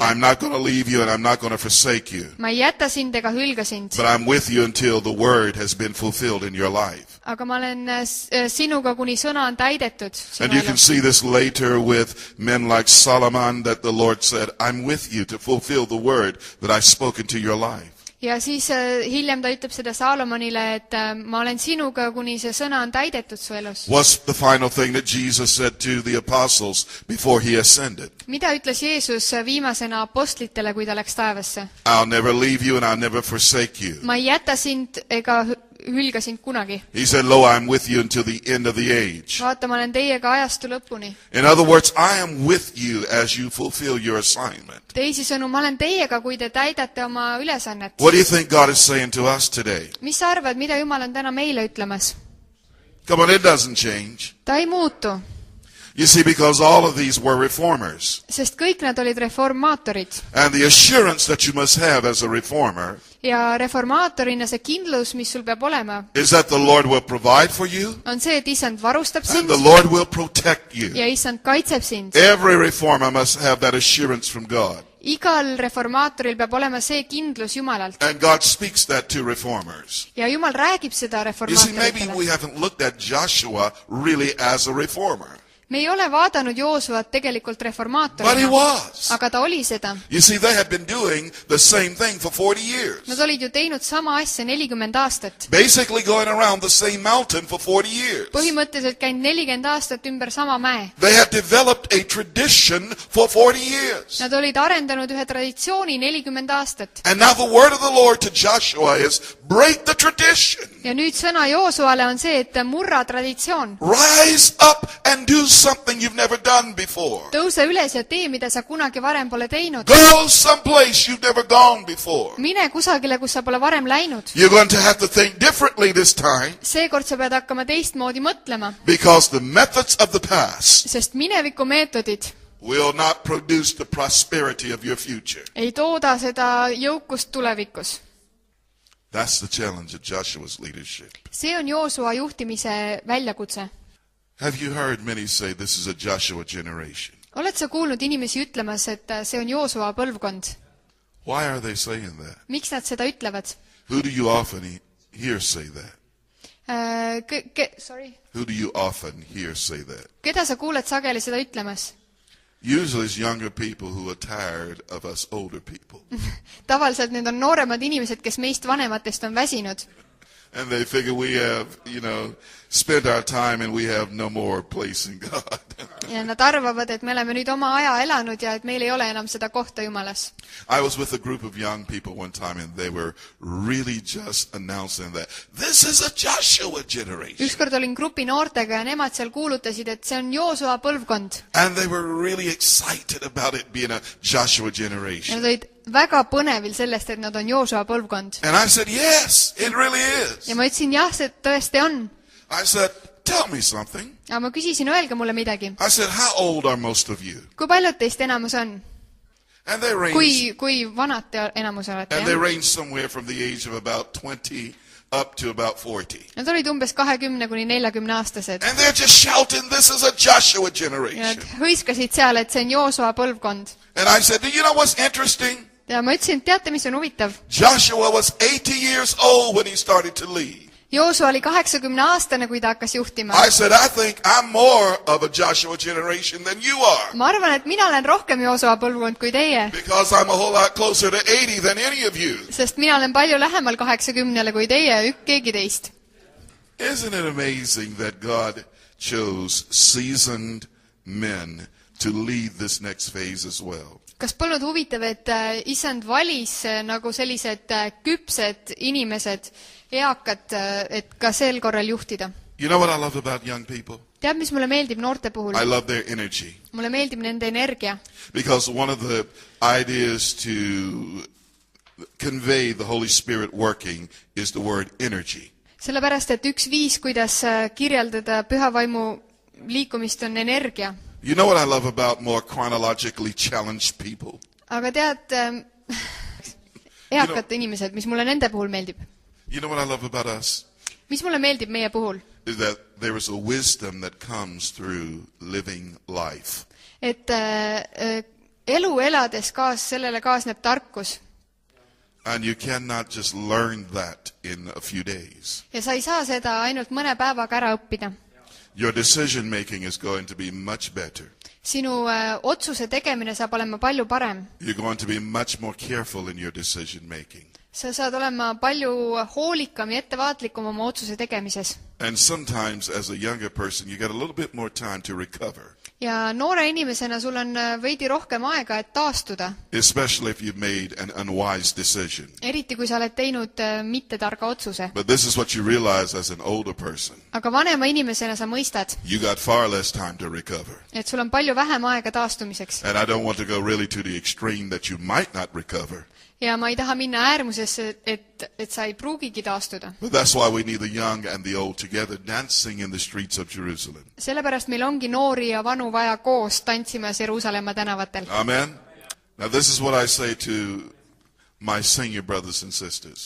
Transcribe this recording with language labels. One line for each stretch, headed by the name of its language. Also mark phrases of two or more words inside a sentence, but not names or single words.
English: I'm not going to leave you and I'm not going to forsake you.
Estonian: Ma ei jäta sind ega hülga sind.
English: But I'm with you until the word has been fulfilled in your life.
Estonian: Aga ma olen sinuga, kuni sõna on täidetud.
English: And you can see this later with men like Solomon that the Lord said, I'm with you to fulfill the word that I've spoken to your life.
Estonian: Ja siis hiljem ta ütleb seda Saalomonile, et ma olen sinuga, kuni see sõna on täidetud su elus.
English: What's the final thing that Jesus said to the apostles before he ascended?
Estonian: Mida ütles Jeesus viimasena apostlitele, kui ta läks taevasse?
English: I'll never leave you and I'll never forsake you.
Estonian: Ma ei jäta sind ega hülga sind kunagi.
English: He said, lo, I'm with you until the end of the age.
Estonian: Vaata, ma olen teiega ajastu lõpuni.
English: In other words, I am with you as you fulfill your assignment.
Estonian: Teisisõnu, ma olen teiega, kui te täidate oma ülesannet.
English: What do you think God is saying to us today?
Estonian: Mis sa arvad, mida Jumal on täna meile ütlemas?
English: Come on, it doesn't change.
Estonian: Ta ei muutu.
English: You see, because all of these were reformers.
Estonian: Sest kõik nad olid reformaatorid.
English: And the assurance that you must have as a reformer
Estonian: Ja reformaatorina see kindlus, mis sul peab olema,
English: is that the Lord will provide for you
Estonian: on see, et Issand varustab
English: and
Estonian: sind
English: the Lord will protect you.
Estonian: ja Issand kaitseb sind.
English: Every reformer must have that assurance from God.
Estonian: Igal reformaatoril peab olema see kindlus Jumalalt.
English: And God speaks that to reformers.
Estonian: Ja Jumal räägib seda
English: You see, maybe we
Estonian: reformaatoritele.
English: haven't looked at Joshua really as a reformer.
Estonian: Me ei ole vaadanud Joosuat tegelikult
English: But he
Estonian: reformaatorina,
English: was.
Estonian: aga ta oli seda.
English: You see, they had been doing the same thing for 40 years.
Estonian: Nad olid ju teinud sama asja 40 aastat.
English: Basically going around the same mountain for 40 years.
Estonian: Põhimõtteliselt käinud 40 aastat ümber sama mäe.
English: They had developed a tradition for 40 years.
Estonian: Nad olid arendanud ühe traditsiooni 40 aastat.
English: And now the word of the Lord to Joshua is, break the tradition.
Estonian: Ja nüüd sõna Joosuale on see, et murra traditsioon.
English: Rise up and do something you've never done before.
Estonian: Tõuse üles ja tee, mida sa kunagi varem pole teinud.
English: Go someplace you've never gone before.
Estonian: Mine kusagile, kus sa pole varem läinud.
English: You're going to have to think differently this time.
Estonian: Seekord sa pead hakkama teistmoodi mõtlema.
English: Because the methods of the past
Estonian: Sest mineviku meetodid
English: will not produce the prosperity of your future.
Estonian: ei tooda seda jõukust tulevikus.
English: That's the challenge of Joshua's leadership.
Estonian: See on Joosua juhtimise väljakutse.
English: Have you heard many say this is a Joshua generation?
Estonian: Oled sa kuulnud inimesi ütlemas, et see on Joosua põlvkond?
English: Why are they saying that?
Estonian: Miks nad seda ütlevad?
English: Who do you often hear say that? Who do you often hear say that?
Estonian: Keda sa kuuled sageli seda ütlemas?
English: Usually it's younger people who are tired of us older people.
Estonian: Tavaliselt need on nooremad inimesed, kes meist vanematest on väsinud.
English: And they figure we have, spent our time and we have no more place in God.
Estonian: Ja nad arvavad, et me oleme nüüd oma aja elanud ja et meil ei ole enam seda kohta Jumalas.
English: I was with a group of young people one time and they were really just announcing that this is a Joshua generation.
Estonian: Ükskord olin grupi noortega ja nemad seal kuulutasid, et see on Joosua põlvkond.
English: And they were really excited about it being a Joshua generation.
Estonian: Nad olid väga põnevil sellest, et nad on Joosua põlvkond.
English: And I said, yes, it really is.
Estonian: Ja ma ütlesin, jah, see tõesti on.
English: I said, tell me something.
Estonian: Aga ma küsisin, öelge mulle midagi.
English: I said, how old are most of you?
Estonian: Kui paljud teist enamus on?
English: And they ranged,
Estonian: kui vanad te enamus olete?
English: and they ranged somewhere from the age of about 20 up to about 40.
Estonian: Nad olid umbes 20 kuni 40 aastased.
English: And they're just shouting, this is a Joshua
Estonian: Ja
English: generation.
Estonian: nad hõiskasid seal, et see on Joosua põlvkond.
English: And I said, do you know what's interesting?
Estonian: Ja ma ütlesin, teate, mis on huvitav?
English: Joshua was 80 years old when he started to lead.
Estonian: Joosua oli 80-aastane, kui ta hakkas juhtima.
English: I said, I think I'm more of a Joshua generation than you are.
Estonian: Ma arvan, et mina olen rohkem Joosua põlvkond kui teie.
English: Because I'm a whole lot closer to 80 than any of you.
Estonian: Sest mina olen palju lähemal 80-le kui teie, keegi teist.
English: Isn't it amazing that God chose seasoned men to lead this next phase as well?
Estonian: Kas polnud huvitav, et isand valis nagu sellised küpsed inimesed, eakad, et ka sel korral juhtida?
English: You know what I love about young people?
Estonian: Tead, mis mulle meeldib noorte puhul?
English: I love their energy.
Estonian: Mulle meeldib nende energia.
English: Because one of the ideas to convey the Holy Spirit working is the word energy.
Estonian: Sellepärast, et üks viis, kuidas kirjeldada püha vaimu liikumist on energia.
English: You know what I love about more chronologically challenged people?
Estonian: Aga tead, eakad inimesed, mis mulle nende puhul meeldib?
English: You know what I love about us?
Estonian: Mis mulle meeldib meie puhul?
English: Is that there is a wisdom that comes through living life.
Estonian: Et elu elades sellele kaasneb tarkus.
English: And you cannot just learn that in a few days.
Estonian: Ja sa ei saa seda ainult mõne päevaga ära õppida.
English: Your decision making is going to be much better.
Estonian: Sinu otsuse tegemine saab olema palju parem.
English: You're going to be much more careful in your decision making.
Estonian: Sa saad olema palju hoolikam ja ettevaatlikum oma otsuse tegemises.
English: And sometimes as a younger person you get a little bit more time to recover.
Estonian: Ja noore inimesena sul on veidi rohkem aega, et taastuda.
English: Especially if you've made an unwise decision.
Estonian: Eriti kui sa oled teinud mittetarga otsuse.
English: But this is what you realize as an older person.
Estonian: Aga vanema inimesena sa mõistad.
English: You got far less time to recover.
Estonian: Et sul on palju vähem aega taastumiseks.
English: And I don't want to go really to the extreme that you might not recover.
Estonian: Ja ma ei taha minna äärmusesse, et sa ei pruugigi taastuda.
English: But that's why we need the young and the old together dancing in the streets of Jerusalem.
Estonian: Sellepärast meil ongi noori ja vanu vaja koos tantsimas Jeruusalemma tänavatel.
English: Amen. Now this is what I say to my senior brothers and sisters.